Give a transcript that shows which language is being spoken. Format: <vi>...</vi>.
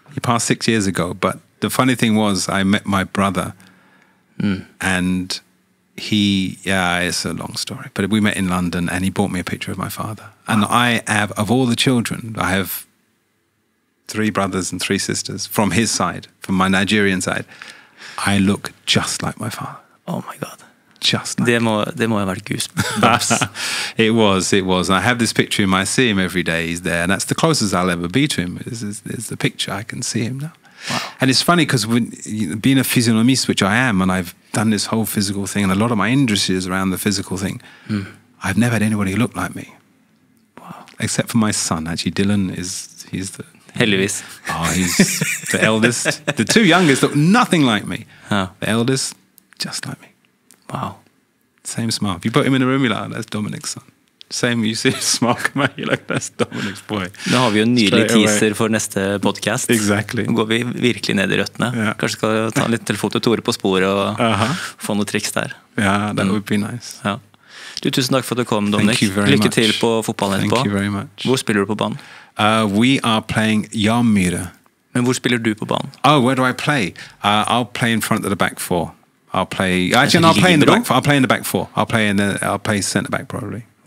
<en>He passed 6 years ago, but the funny thing was I met my brother and it's a long story, but we met in London and he bought me a picture of my father. And I have, of all the children, I have 3 brothers and 3 sisters from his side, from my Nigerian side. I look just like my father. Oh my God. just like</en> <no>Det må ha vært goosebumps.</no> <en>It was. And I have this picture of him. I see him every day. He's there, and that's the closest I'll ever be to him. Is the picture. I can see him now. Wow. And it's funny because being a physiognomist, which I am, and I've done this whole physical thing, and a lot of my industry is around the physical thing, I've never had anybody who looked like me. Wow. Except for my son. Actually, Dylan he's the...</en> <no>Heldigvis.</no> <en>Oh, he's the eldest. The two youngest look nothing like me. Oh. The eldest, just like me. Wow. Same smile. If you put him in a room, you're like, oh, that's Dominic's son. Same, you see a smile come out, you're like, that's Dominic's boy.</en> <no>Nå har vi jo en nydelig teaser for neste podcast.</no> <en>Exactly.</en> <no>Nå går vi virkelig ned I røttene.</no> <en>Yeah.</en> <no>Kanskje skal ta litt telefon til Tore på sporet og få noe triks der.</no> <en>Yeah, that would be nice.</en> <no>Ja. Tusen takk for at du kom, Dominic. Lykke til på fotballen etterpå.</no> <en>Thank you very much.</en> <no>Hvor spiller du på banen?</no> <en>We are playing Jarmyre.</en> <no>Men hvor spiller du på banen?</no> <en>Oh, where do I play? I'll play in front of the back four. I'll play in the back four. I'll play in the back four. I'll play centre back probably.</en>